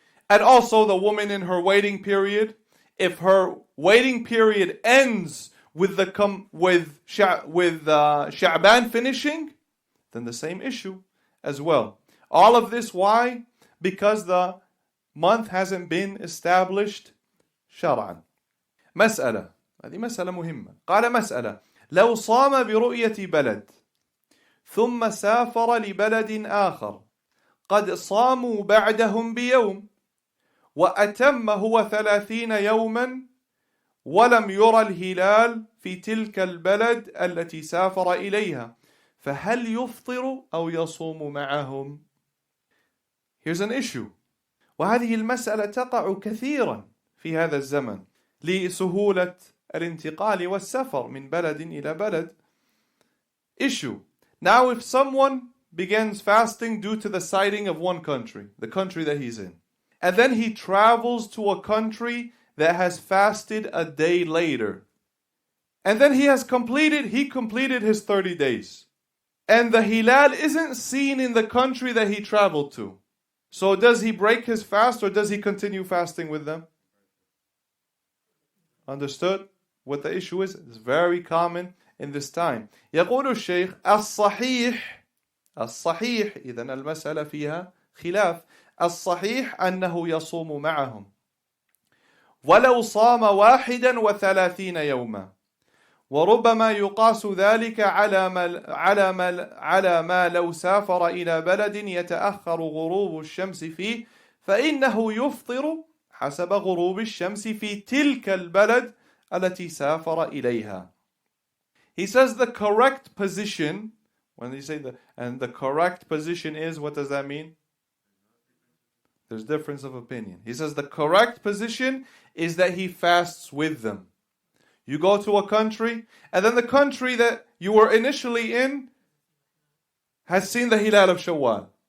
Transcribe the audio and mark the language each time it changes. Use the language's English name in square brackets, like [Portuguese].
[English] And also the woman in her waiting period, if her waiting period ends with Sha'ban finishing, then the same issue as well. All of this, why? Because the month hasn't been established شرعا. [Arabic] مسألة، هذه مسألة مهمة. قال مسألة: لو صام برؤية بلد ثم سافر لبلد آخر قد صاموا بعدهم بيوم وأتم هو 30 يوما ولم يرى الهلال في تلك البلد التي سافر إليها فهل يفطر أو يصوم معهم؟ [English] Here's an issue. [Arabic] وهذه المسألة تقع كثيرا في هذا الزمن لسهولة الانتقال والسفر من بلد إلى بلد. [English] Issue. Now if someone begins fasting due to the sighting of one country, the country that he's in, and then he travels to a country that has fasted a day later, and then he completed his 30 days, and the hilal isn't seen in the country that he traveled to. So does he break his fast or does he continue fasting with them? Understood what the issue is? It's very common in this time. [Arabic] يقول الشيخ الصحيح إذا المسألة فيها خلاف. الصحيح أنه يصوم معهم ولو صام 31 يوما وربما يقاس ذلك على ما لو سافر إلى بلد يتأخر غروب الشمس فيه فإنه يفطر حسب غروب الشمس في تلك البلد التي سافر إليها. [English] He says the correct position, when they say the correct position is, what does that mean? There's difference of opinion. He says the correct position is that he fasts with them. You go to a country, and then the country that you were initially in has seen the Hilal of Shawwal.